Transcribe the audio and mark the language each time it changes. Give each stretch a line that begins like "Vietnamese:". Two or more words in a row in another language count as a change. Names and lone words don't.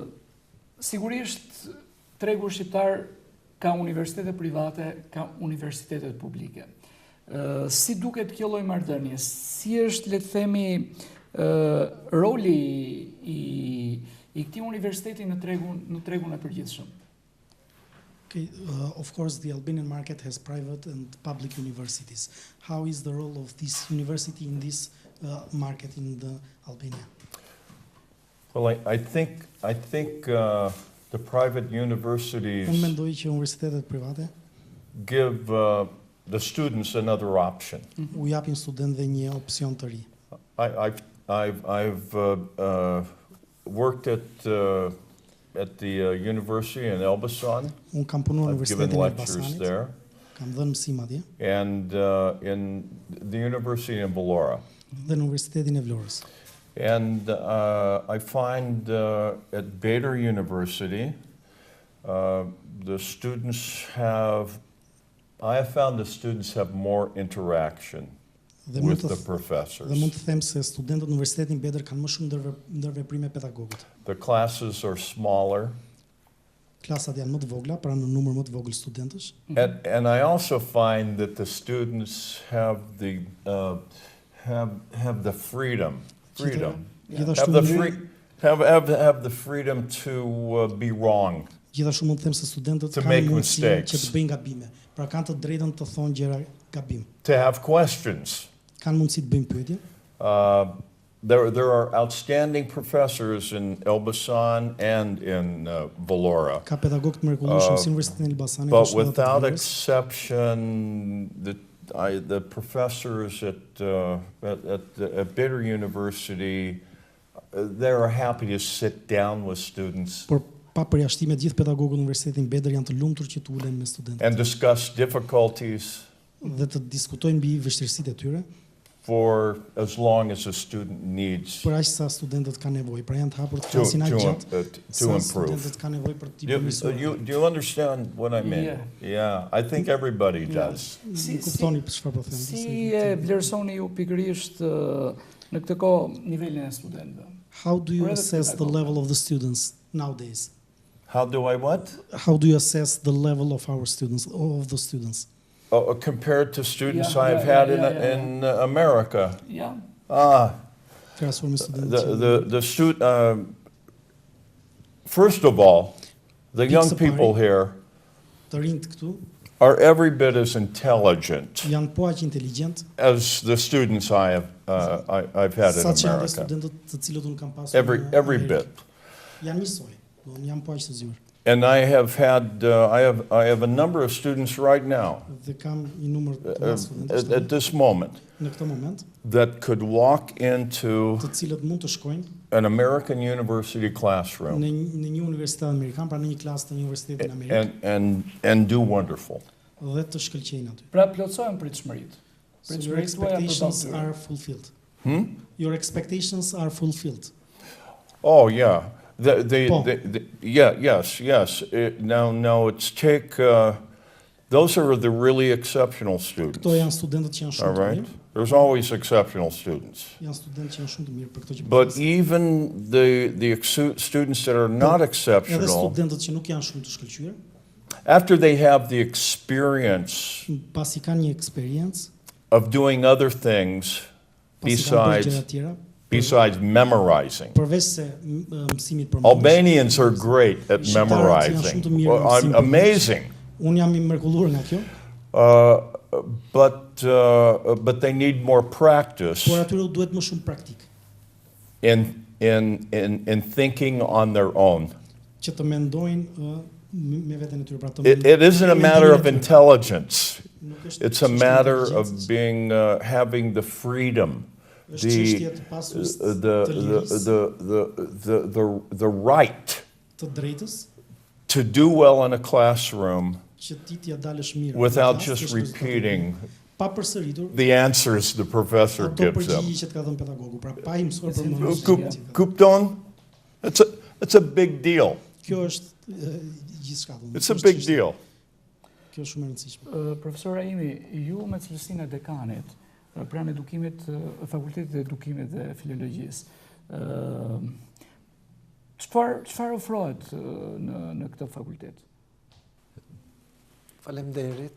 Albanian: Sigurisht, tregu shqiptar ka universitete private, ka universitetet publike. Si duket kjo lloj marrëdhënie? Si është, le të themi, roli i këtij universiteti në tregun e përgjithshëm?
English: Okay, of course, the Albanian market has private and public universities. How is the role of this university in this market in the Albania? Well, I think the private universities
Albanian: Unë mendoj që universitetet private
English: give the students another option.
Albanian: U japin studentëve një opsion të ri.
English: I've worked at the university in Elbasan.
Albanian: Unë kam punuar në
English: I've given
Albanian: Universitetin e
English: lectures
Albanian: Elbasanit,
English: there,
Albanian: kam dhënë mësim atje,
English: and in the university in Vlora.
Albanian: dhe në Universitetin e Vlorës.
English: And I find at Beder University, the students I have found the students have more interaction
Albanian: Dhe mund
English: with
Albanian: të
English: the
Albanian: Dhe
English: professors.
Albanian: mund të them se studentët në Universitetin Beder kanë më shumë ndërveprime pedagogët.
English: The classes are smaller.
Albanian: Klasat janë më të vogla, pra në numër më të vogël studentësh.
English: And I also find that the students have the freedom,
Albanian: Gjithashtu
English: have the freedom to be wrong.
Albanian: Gjithashtu mund të them se studentët
English: To
Albanian: kanë
English: make
Albanian: mundësinë
English: mistakes.
Albanian: që të bëjnë gabime. Pra kanë të drejtën të thonë gjëra gabim.
English: To have questions.
Albanian: Kanë mundësi të bëjnë pyetje.
English: There are outstanding professors in Elbasan and in Vlora,
Albanian: Ka pedagogë të mrekullueshëm si Universitetin e Elbasanit,
English: but
Albanian: ashtu edhe të
English: without
Albanian: Vlorës.
English: exception, the professors at Beder University, they're happy to sit down with students
Albanian: Por pa përjashtime, gjithë pedagogët në Universitetin Beder janë të lumtur që të ulen me studentët
English: and discuss difficulties
Albanian: dhe të diskutojnë mbi vështirësitë e tyre,
English: for as long as a student needs
Albanian: për aq sa studentët kanë nevojë. Pra janë të hapur të
English: to,
Albanian: flasin aq gjatë
English: to
Albanian: sa
English: improve.
Albanian: studentët kanë nevojë për të
English: Do
Albanian: përmirësuar.
English: you understand what I mean? Yeah. Yeah, I think everybody does.
Albanian: Nuk kuptoni për çfarë po them. Si e vlerësoni ju pikërisht në këtë kohë nivelin e studentëve?
English: How do you
Albanian: Or edhe
English: assess the
Albanian: pedagogët?
English: level of the students nowadays? How do I what? How do you assess the level of our students, of the students? Compared to students Yeah, I've yeah, had yeah. in America.
Albanian: Ja, Krahasuar me studentët që
English: The student. First of all, the young people here
Albanian: të rinjt këtu
English: are every bit as intelligent
Albanian: janë po aq inteligjent
English: as the students I've had in
Albanian: sa që janë dhe
English: America.
Albanian: studentët të cilët unë kam pasur
English: Every
Albanian: në
English: bit.
Albanian: Amerikë. Janë njësoj, janë po aq të zgjuar.
English: And I have had I have a number of students right now
Albanian: Dhe kam një numër të madh studentësh
English: at this moment
Albanian: në këtë moment,
English: that could walk into
Albanian: të cilët mund të shkojnë
English: an American university classroom
Albanian: në një universitet amerikan, pra në një klasë të një universiteti në Amerikë
English: and do wonderful.
Albanian: dhe të shkëlqejnë aty. pra plotësojmë pritshmëritë.
English: So your
Albanian: Pritshmëritë tuaja për
English: expectations
Albanian: tyre.
English: are fulfilled. Hmm? Your expectations are fulfilled. Oh yeah. Paul. Yes. Now it's take. Those are the really exceptional students.
Albanian: Këto janë studentët që janë
English: All
Albanian: shumë të
English: right.
Albanian: mirë.
English: There's always exceptional students.
Albanian: Janë studentë që janë shumë të mirë për këto që po
English: But
Albanian: flas.
English: even the students that are not
Albanian: Edhe
English: exceptional,
Albanian: studentët që nuk janë shumë të shkëlqyer,
English: after they have the experience
Albanian: pasi kanë një eksperiencë,
English: of doing other things
Albanian: pasi kanë bërë gjëra
English: besides
Albanian: të tjera,
English: besides memorizing.
Albanian: përveç se mësimit për
English: Albanians are great at
Albanian: Shqiptarët janë
English: memorizing.
Albanian: shumë të mirë
English: Well,
Albanian: në mësim për
English: amazing.
Albanian: Unë jam i mrekulluar nga kjo,
English: But they need more practice
Albanian: por atyre u duhet më shumë praktik,
English: in thinking on their own.
Albanian: që të mendojnë me veten e tyre, pra të
English: It isn't a matter of intelligence.
Albanian: Nuk është
English: It's a
Albanian: çështje
English: matter
Albanian: inteligjencës.
English: of being, having the freedom,
Albanian: Është çështje të pasust të lirisë,
English: the right
Albanian: të drejtës,
English: to do well in a classroom
Albanian: që ti t'ja dalësh mirë në
English: without
Albanian: klasë,
English: just
Albanian: kesh rezultate
English: repeating
Albanian: mirë, pa përsëritur
English: the answers the professor
Albanian: ato
English: gives them.
Albanian: përgjigje që të ka dhënë pedagogu. Pra pa i mësuar për
English: It's
Albanian: mënyrë.
English: interesting,
Albanian: Kupton?
English: It's a big deal.
Albanian: Kjo është gjithçka.
English: It's a big deal.
Albanian: Kjo është shumë e rëndësishme. Profesor Raimi, ju me cilësinë e dekanit, pranë edukimit, Fakultetit të Edukimit dhe Filologjisë, çfarë ofrohet në këtë fakultet? Faleminderit.